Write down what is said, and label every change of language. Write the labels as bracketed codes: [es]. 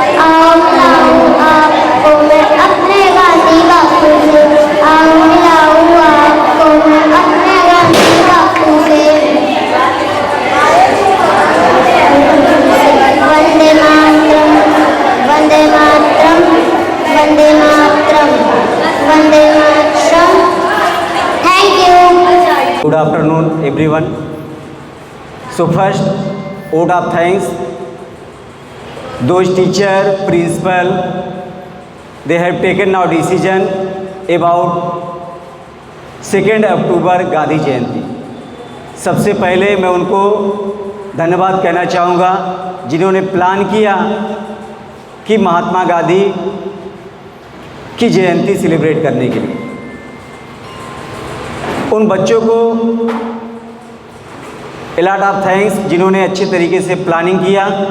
[hi] आओ मिलाऊं आपको मैं अपने गांधी बापू से, आओ मिलाऊं आपको मैं अपने गांधी बापू से। Vande Mataram, Vande Mataram, Vande Mataram, Vande Mataram. [en] Thank you. Good afternoon everyone. So first, vote of thanks those teacher, principal, they have taken now decision about 2 October Gandhi Jayanti. [hi] सबसे पहले मैं उनको धन्यवाद कहना चाहूँगा जिन्होंने प्लान किया कि महात्मा गांधी की जयंती सेलिब्रेट करने के लिए। उन बच्चों को लॉट ऑफ थैंक्स जिन्होंने अच्छे तरीके से प्लानिंग किया।